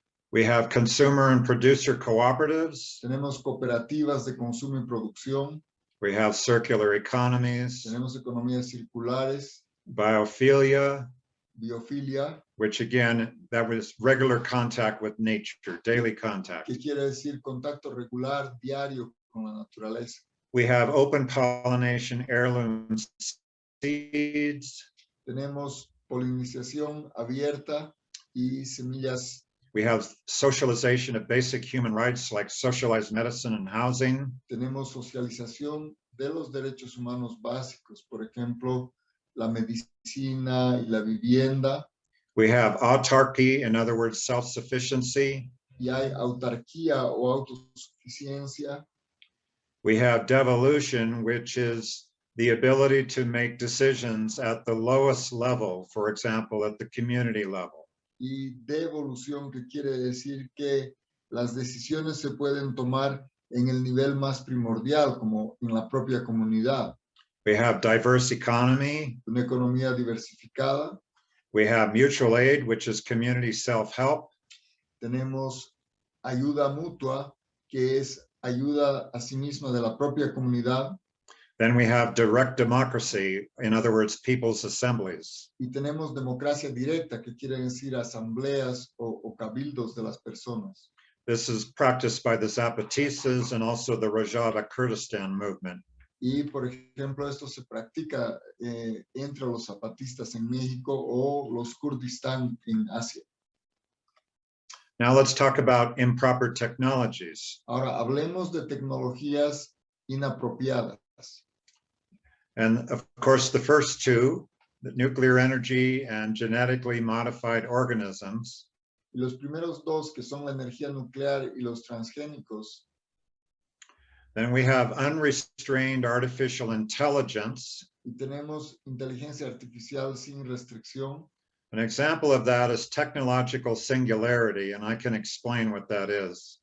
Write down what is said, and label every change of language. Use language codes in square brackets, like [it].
[en] We have consumer and producer cooperatives. [es] Tenemos cooperativas de consumo y producción. [en] We have circular economies. [es] Tenemos economías circulares. [en] Biophilia, [es] Biofilia. [en] which again, that was regular contact with nature, daily contact. [es] Que quiere decir contacto regular, diario con la naturaleza. [en] We have open pollination, heirloom seeds. [es] Tenemos polinización abierta y semillas. [en] We have socialization of basic human rights like socialized medicine and housing. [es] Tenemos socialización de los derechos humanos básicos, por ejemplo, la medicina y la vivienda. [en] We have autarky, in other words, self-sufficiency. [es] Y hay autarquía o autosuficiencia. [en] We have devolution, which is the ability to make decisions at the lowest level, for example, at the community level. [es] Y devolución, que quiere decir que las decisiones se pueden tomar en el nivel más primordial, como en la propia comunidad. [en] We have diverse economy. [es] Una economía diversificada. [en] We have mutual aid, which is community self-help. [es] Tenemos ayuda mutua, que es ayuda a sí misma de la propia comunidad. [en] Then we have direct democracy, in other words, people's assemblies. [es] Y tenemos democracia directa, que quiere decir asambleas o cabildos de las personas. [en] This is practiced by the Zapatistas and also the Rajava Kurdistan movement. [es] Y, por ejemplo, esto se practica entre los zapatistas en México o los Kurdistán en Asia. [en] Now let's talk about improper technologies. [es] Ahora, hablemos de tecnologías inapropiadas. [en] And of course, the first two, the nuclear energy and genetically modified organisms, [es] Y los primeros dos, que son la energía nuclear y los transgénicos. [en] then we have unrestrained artificial intelligence. [es] Y tenemos inteligencia artificial sin restricción. [en] An example of that is technological singularity, and I can explain what that is.